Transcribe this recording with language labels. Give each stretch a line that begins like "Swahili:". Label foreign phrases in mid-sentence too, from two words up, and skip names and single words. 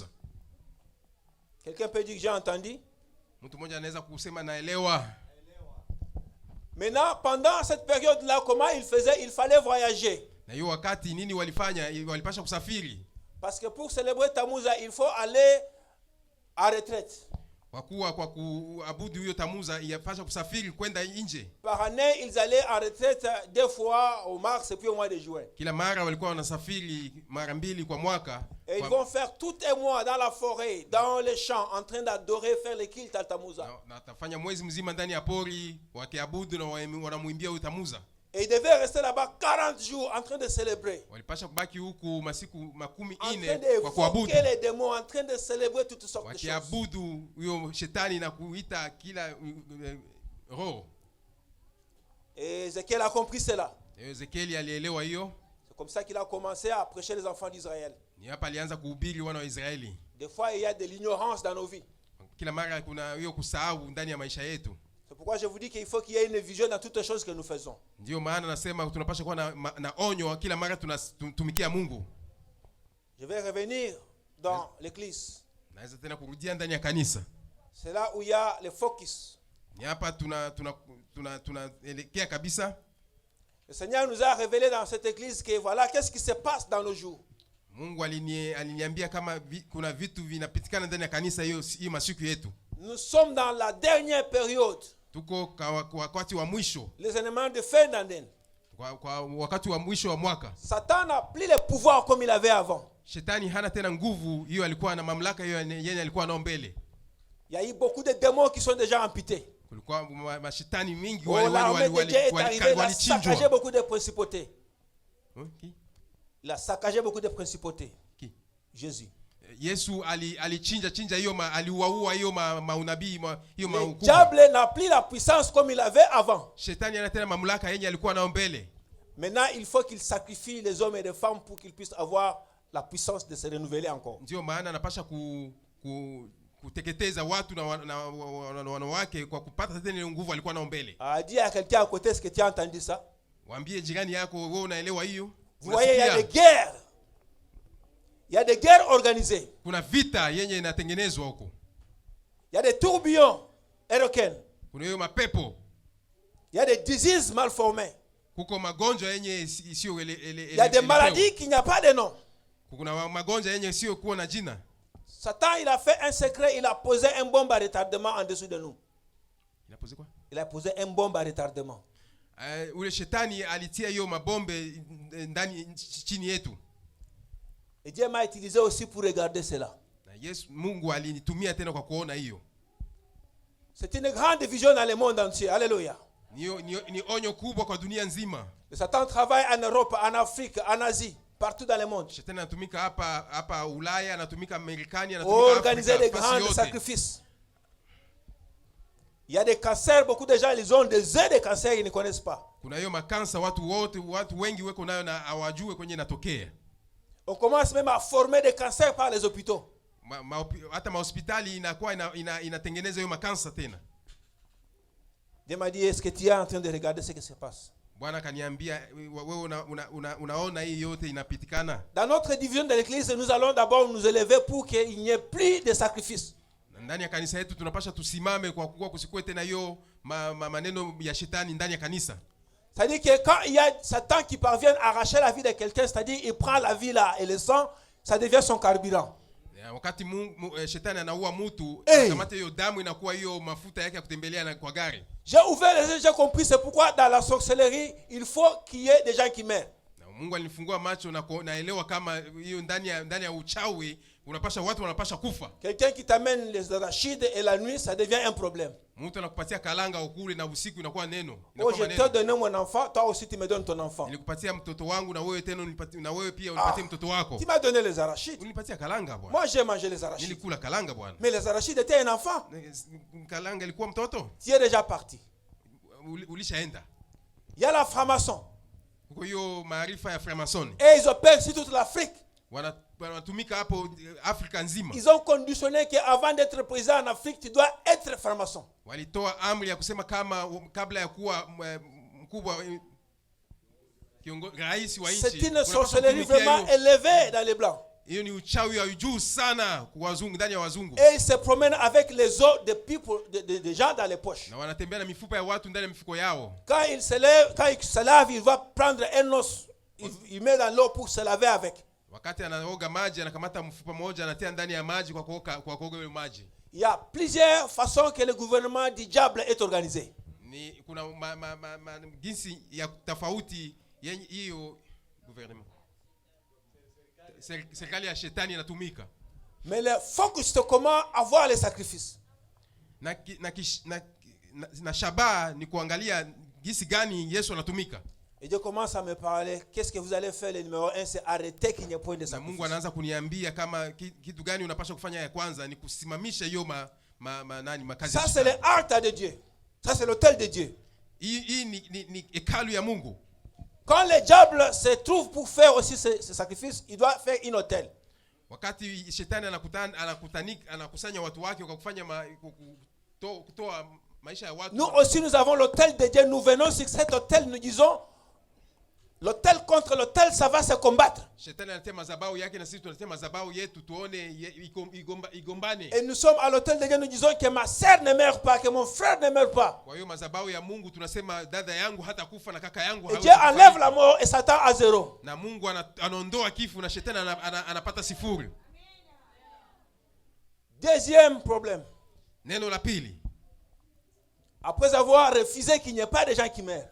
French: Quelqu'un peut dire que j'ai entendu?
Swahili: Mtu mmoja anaweza kusema naelewa.
French: Maintenant, pendant cette période-là, comment il faisait? Il fallait voyager.
Swahili: Na hiyo wakati nini walifanya? Walipasha kusafiri.
French: Parce que pour célébrer Tammuzah, il faut aller à retraite.
Swahili: Kwa kuabudu hiyo Tamuza, yapasha kusafiri kwenda nje.
French: Par année, ils allaient en retraite 2 fois au mars et puis au mois de juin.
Swahili: Kila mara walikuwa wanasafiri mara 2 kwa mwaka.
French: Et ils vont faire tout un mois dans la forêt, dans les champs, en train d'adorer, faire le culte à Tammuzah.
Swahili: Na tafanya mwezi mzima ndani ya pori wakiabudu na wanamuimbia huyo Tamuza.
French: Et ils devaient rester là-bas 40 jours en train de célébrer.
Swahili: Walipasha kubaki huku masiku 40 kwa kuabudu.
French: Les démons, en train de célébrer toutes sortes de choses.
Swahili: Wakiabudu huyo shetani na kuita kila roho.
French: Et Ézéchiel a compris cela.
Swahili: Ezekieli alielewa hiyo.
French: C'est comme ça qu'il a commencé à prêcher les enfants d'Israël.
Swahili: Ni hapa alianza kuhubiri wana wa Israeli.
French: Des fois il y a de l'ignorance dans nos vies.
Swahili: Kila mara kuna hiyo kusahau ndani ya maisha yetu.
French: C'est pourquoi je vous dis qu'il faut qu'il y ait une vision dans toutes les choses que nous faisons.
Swahili: Ndio maana nasema tunapaswa kuwa na onyo kila mara tunatumikia Mungu.
French: Je vais revenir dans l'église.
Swahili: Naweza tena kurudia ndani ya kanisa.
French: C'est là où il y a le focus.
Swahili: Ni hapa tunaelekea kabisa.
French: Le Seigneur nous a révélé dans cette église que voilà qu'est-ce qui se passe dans nos jours.
Swahili: Mungu aliniambia kama kuna vitu vinapitikana ndani ya kanisa hiyo masiku yetu.
French: Nous sommes dans la dernière période.
Swahili: Tuko wakati wa mwisho.
French: Les éléments de fin d'année.
Swahili: Kwa wakati wa mwisho wa mwaka.
French: Satan n'a plus le pouvoir comme il avait avant.
Swahili: Shetani hana tena nguvu hiyo alikuwa na mamlaka hiyo yenye alikuwa nao mbele.
French: Il y a eu beaucoup de démons qui sont déjà amputés.
Swahili: Kulikuwa mashetani mingi walichinjwa.
French: Saccagé beaucoup de principautés. Qui? Il a saccagé beaucoup de principautés. Qui? Jésus.
Swahili: Yesu alichinja hiyo aliwaua hiyo maunabii hiyo
French: le diable n'a plus la puissance comme il avait avant.
Swahili: Shetani ana tena mamlaka yenye alikuwa nao mbele.
French: Maintenant, il faut qu'il sacrifie les hommes et les femmes pour qu'ils puissent avoir la puissance de se renouveler encore.
Swahili: Ndio maana anapasha kuteketeza watu na wanawake kwa kupata tena nguvu alikuwa nao mbele.
French: Dis à quelqu'un à côté, est-ce que tu as entendu ça?
Swahili: Waambie jirani yako wewe unaelewa hiyo?
French: Vous voyez, il y a des guerres. Il y a des guerres organisées.
Swahili: Kuna vita yenye inatengenezwa huko.
French: Il y a des tourbillons aériens.
Swahili: Kuna hiyo mapepo.
French: Il y a des diseases mal formées.
Swahili: Kuko magonjwa yenye sio
French: il y a des maladies qui n'y a pas de nom.
Swahili: Kuna magonjwa yenye sio kuwa na jina.
French: Satan, il a fait un secret, il a posé un bombe à retardement en dessous de nous. Il a posé quoi? Il a posé un bombe à retardement.
Swahili: Ule shetani alitia hiyo mabombe ndani chini yetu.
French: Et Dieu m'a utilisé aussi pour regarder cela.
Swahili: Na Yesu Mungu alinitumia tena kwa kuona hiyo.
French: C'est une grande vision dans le monde entier. Alléluia.
Swahili: Ni onyo kubwa kwa dunia nzima.
French: Le Satan travaille en Europe, en Afrique, en Asie, partout dans le monde.
Swahili: Shetani anatumika hapa Ulaya, anatumika Marekani, anatumika Afrika.
French: Organiser des grands sacrifices. Il y a des cancers, beaucoup de gens ils ont des œufs de cancer, ils ne connaissent pas.
Swahili: Kuna hiyo makansa watu wengi weko nayo na hawajui kwenye inatokea.
French: On commence même à former des cancers par les hôpitaux.
Swahili: Hata mahospitali inakuwa inatengeneza hiyo makansa tena.
French: Dieu m'a dit, est-ce que tu es en train de regarder ce qui se passe?
Swahili: Bwana kaniambia wewe unaona hii yote inapitikana.
French: Dans notre division de l'église, nous allons d'abord nous élever pour qu'il n'y ait plus de sacrifices.
Swahili: ndani ya kanisa yetu tunapasha tusimame kwa kuwa kusikue tena hiyo maneno ya shetani ndani ya kanisa.
French: C'est-à-dire que quand il y a Satan qui parvient à arracher la vie de quelqu'un, c'est-à-dire il prend la vie là et le sang, ça devient son carburant.
Swahili: Wakati shetani anaua mtu, kamata hiyo damu inakuwa hiyo mafuta yake ya kutembelea kwa gari.
French: J'ai ouvert les yeux, j'ai compris, c'est pourquoi dans la sorcellerie, il faut qu'il y ait des gens qui meurent.
Swahili: Mungu alinifungua macho na naelewa kama hiyo ndani ya uchawi unapasha watu wanapasha kufa.
French: Quelqu'un qui t'amène les arachides et la nuit, ça devient un problème.
Swahili: Mtu anakupatia kalanga ukule na usiku inakuwa neno.
French: Oh, je te donne mon enfant, toi aussi tu me donnes ton enfant.
Swahili: Nilikupatia mtoto wangu na wewe tena na wewe pia unipatie mtoto wako.
French: Tu m'as donné les arachides.
Swahili: Unipatia kalanga bwana.
French: Moi j'ai mangé les arachides.
Swahili: Nilikula kalanga bwana.
French: Mais les arachides étaient un enfant.
Swahili: Kalanga ilikuwa mtoto.
French: Tu es déjà parti.
Swahili: Ulishaenda.
French: Il y a la franc-maçon.
Swahili: Kwa hiyo maarifa ya franc-maçon.
French: Et ils opèrent sur toute l'Afrique.
Swahili: Wanatumika hapo Afrika nzima.
French: Ils ont conditionné que avant d'être président en Afrique, tu dois être franc-maçon.
Swahili: Walitoa amri ya kusema kama kabla ya kuwa mkubwa rais wa nchi.
French: C'est une sorcellerie vraiment élevée dans les blancs.
Swahili: Hiyo ni uchawi wa juu sana kwa wazungu, ndani ya wazungu.
French: Et ils se promènent avec les os de people, de gens dans les poches.
Swahili: Na wanatembea na mifupa ya watu ndani ya mifuko yao.
French: Quand il se lave, il va prendre un os, il met dans l'eau pour se laver avec.
Swahili: Wakati anaoga maji anakamata mfupa mmoja anatia ndani ya maji kwa kuoga ile maji.
French: Il y a plusieurs façons que le gouvernement du diable est organisé.
Swahili: Ni kuna jinsi ya tofauti hiyo gouvernement. Serikali ya shetani inatumika.
French: Mais le focus c'est comment avoir les sacrifices.
Swahili: Na shabaha ni kuangalia jinsi gani Yesu anatumika.
French: Et Dieu commence à me parler, qu'est-ce que vous allez faire? Le numéro 1 c'est arrêter qu'il n'y ait point de sacrifice.
Swahili: Mungu anaanza kuniambia kama kitu gani unapaswa kufanya ya kwanza ni kusimamisha hiyo makazi.
French: Ça c'est l'altar de Dieu. Ça c'est l'autel de Dieu.
Swahili: Hii ni hekalu ya Mungu.
French: Quand le diable se trouve pour faire aussi ce sacrifice, il doit faire un autel.
Swahili: Wakati shetani anakusanya watu wake kwa kufanya kutoa maisha ya watu.
French: Nous aussi nous avons l'autel de Dieu. Nous venons sur cet autel, nous disons l'autel contre l'autel, ça va se combattre.
Swahili: Shetani anatia madhabahu yake na sisi tunatia madhabahu yetu tuone igombane.
French: Et nous sommes à l'autel de Dieu, nous disons que ma sœur ne meurt pas, que mon frère ne meurt pas.
Swahili: Kwa hiyo madhabahu ya Mungu tunasema dada yangu hata kufa na kaka yangu hawezi.
French: Et Dieu enlève la mort et Satan à zéro.
Swahili: Na Mungu anaondoa kifo na shetani anapata sifuri.
French: Deuxième problème.
Swahili: Neno la pili.
French: Après avoir refusé qu'il n'y ait pas de gens qui meurent.